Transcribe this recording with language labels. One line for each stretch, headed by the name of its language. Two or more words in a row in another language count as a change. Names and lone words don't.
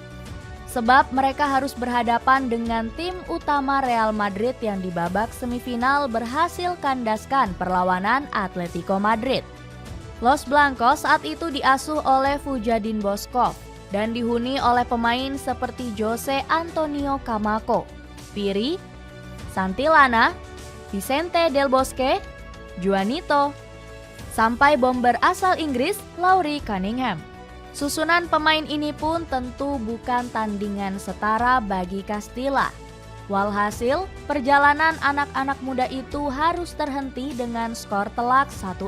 Indonesian: Sebab mereka harus berhadapan dengan tim utama Real Madrid yang di babak semifinal berhasil kandaskan perlawanan Atletico Madrid. Los Blancos saat itu diasuh oleh Fujadin Boskov dan dihuni oleh pemain seperti Jose Antonio Camacho, Piri, Santillana, Vicente Del Bosque, Juanito, sampai bomber asal Inggris Laurie Cunningham. Susunan pemain ini pun tentu bukan tandingan setara bagi Castilla. Walhasil, perjalanan anak-anak muda itu harus terhenti dengan skor telak 1-6.